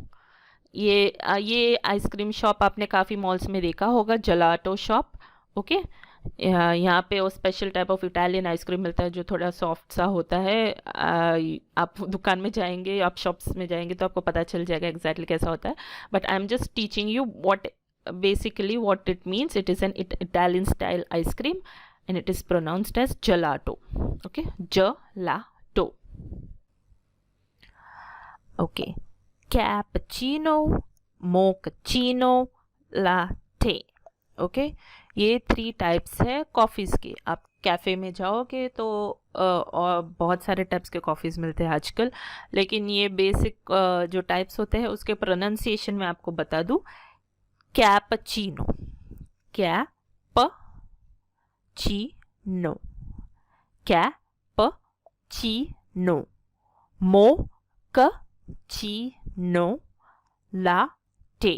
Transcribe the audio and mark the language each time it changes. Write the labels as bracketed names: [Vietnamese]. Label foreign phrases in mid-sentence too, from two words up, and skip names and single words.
[Hindi] ये [English] ice cream shop [Hindi] आपने काफ़ी मॉल्स में देखा होगा, [English] gelato shop. [Hindi] ओके, यहाँ पे वो [English] special type of Italian ice cream [Hindi] मिलता है जो थोड़ा सॉफ्ट सा होता है। आप दुकान में जाएंगे, आप शॉप्स में जाएंगे तो आपको पता चल जाएगा एग्जैक्टली कैसा होता है, [English] but I am just teaching you what basically what it means. It is an Italian style ice cream and it is pronounced as gelato. Okay, gelato. Okay, cappuccino, mochaccino, latte. [Hindi] Okay, ये 3 टाइप्स है कॉफ़ीज़ के। आप कैफ़े में जाओगे तो और बहुत सारे टाइप्स के कॉफ़ीज़ मिलते हैं आजकल, लेकिन ये बेसिक जो टाइप्स होते हैं उसके प्रोनाउंसिएशन में आपको बता दूँ। कैपचिनो, कैपचिनो, कैपचिनो, कैपुचिनो लाटे।